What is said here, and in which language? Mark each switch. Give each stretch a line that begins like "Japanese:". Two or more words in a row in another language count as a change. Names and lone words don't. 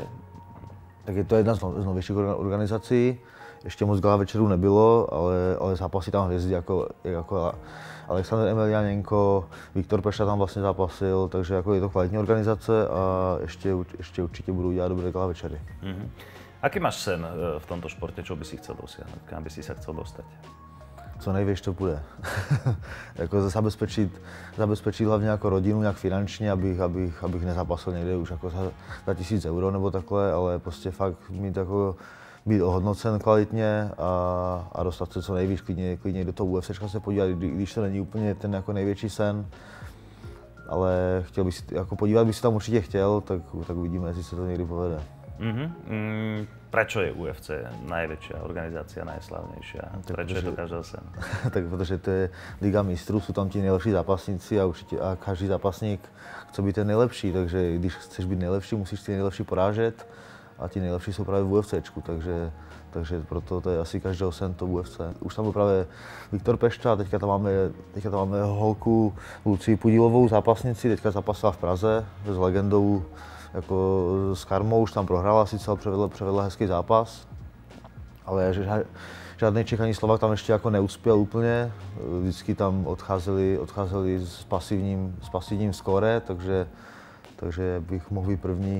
Czech: Tak je to jedna z novějších organizací. Ještě moc gala večerů nebylo, ale zápasí tam hvězdy jako Alexander Emelianenko, Viktor Pešta tam vlastně zápasil, takže jako je to kvalitní organizace a ještě určitě budou dělat dobré gala večery.
Slovak: Aký máš sen v tomto športe, čo by si chcel dosiahnuť, kam by si sa chcel dostať?
Czech: Co nejvíc to půjde. Jako zabezpečit hlavně jako rodinu nějak finančně, abych nezapasil někde už jako za 1000 euro nebo takhle, ale prostě fakt být ohodnocen kvalitně a dostat se co nejvíc klidně do toho UFCčka se podívat, když to není úplně ten jako největší sen. Ale chtěl bych si, jako podívat bych si tam určitě chtěl, tak uvidíme, jestli se to někdy povede.
Slovak: Prečo je UFC najväčšia organizácia, najslavnejšia? Prečo je to každého sen?
Czech: Tak protože to je Liga mistrů, jsou tam ti nejlepší zápasníci a každý zápasník chce být ten nejlepší, takže když chceš být nejlepší, musíš ty nejlepší porážet a ti nejlepší jsou právě v UFCčku, takže proto to je asi každého sen to UFC. Už tam byl právě Viktor Pešta, teďka tam máme holku Lucii Pudilovou, zápasnici, teďka zápasila v Praze s legendou jako s Karmou, už tam prohrála sice, ale převedla hezký zápas, ale žádný Čech ani Slovák tam ještě jako neuspěl úplně, vždycky tam odcházeli s pasivním skóre, takže bych mohl být první.